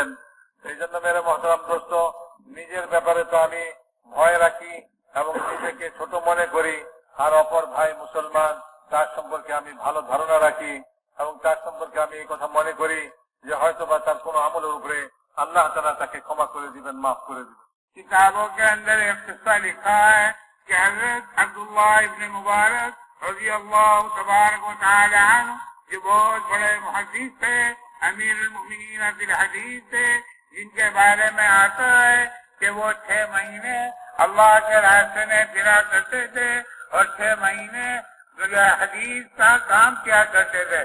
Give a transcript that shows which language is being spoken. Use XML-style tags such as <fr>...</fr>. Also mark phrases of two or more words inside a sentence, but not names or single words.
<bn>এই জন্য</bn> <ur>میرے محترم دوست,</ur> <bn>নিজের ব্যাপারে তো আমি ভয় রাখি এবং নিজেকে ছোট মনে করি, আর অপর ভাই মুসলমান তার সম্পর্কে আমি ভালো ধারণা রাখি এবং তার সম্পর্কে আমি এই কথা মনে করি যে হয়তো বা তার কোন আমলের উপরে আল্লাহ তাআলা তাকে ক্ষমা করে দিবেন, মাফ করে দিবেন।</bn> <ur>کتابوں کے اندر ایک قصہ لکھا ہے کہ حضرت عبداللہ ابن مبارک رضی اللہ تبارک و تعالی عنہ جو بہت بڑے محدث تھے، امیر المؤمنین فی الحدیث تھے، جن کے بارے میں آتا ہے کہ وہ 6 مہینے اللہ کے راستے میں پھرا کرتے تھے اور 6 مہینے حدیث کا کام کیا کرتے تھے۔</ur>